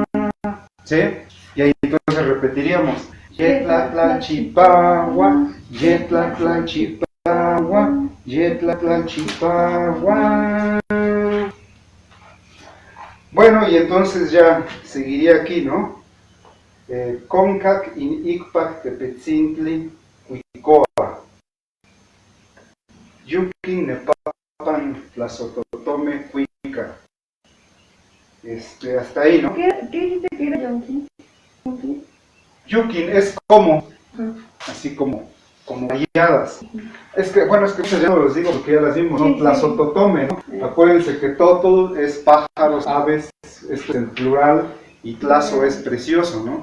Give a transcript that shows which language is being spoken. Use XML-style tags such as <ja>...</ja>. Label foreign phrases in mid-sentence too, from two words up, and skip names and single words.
<es>¿Sí? Y ahí entonces repetiríamos,</es> <nah>Yetlatlalchipagua, Yetlatlalchipagua, Yetlatlalchipagua.</nah> <es>Bueno, y entonces ya seguiría aquí, ¿no?</es> <nah>Concac in Icpac Tepetzintli Huicoa. Yukin Nepapan Tlazototome Cuica.</nah> <es>Hasta ahí, ¿no? ¿Qué dijiste que era Yonki? Yukin es como, así como rayadas. Es que muchas ya no los digo porque ya las vimos, ¿no? Tlazototome, ¿no? Acuérdense que todo es pájaros, aves, esto es el plural, y tlazo es precioso, ¿no?</es>